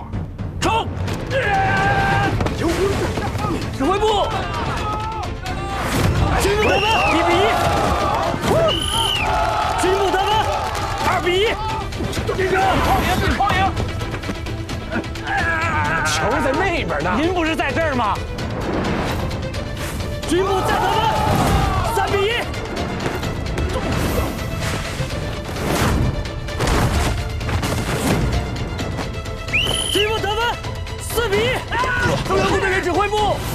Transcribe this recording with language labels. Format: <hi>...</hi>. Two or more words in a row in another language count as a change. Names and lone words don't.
<zh>冲！指揮部，军部得分，1-1。军部得分，2-1。狂贏！球在那邊呢，您不是在這兒嗎？軍部再得分，3-1。軍部得分，4-1。中央部隊員指揮部。</zh>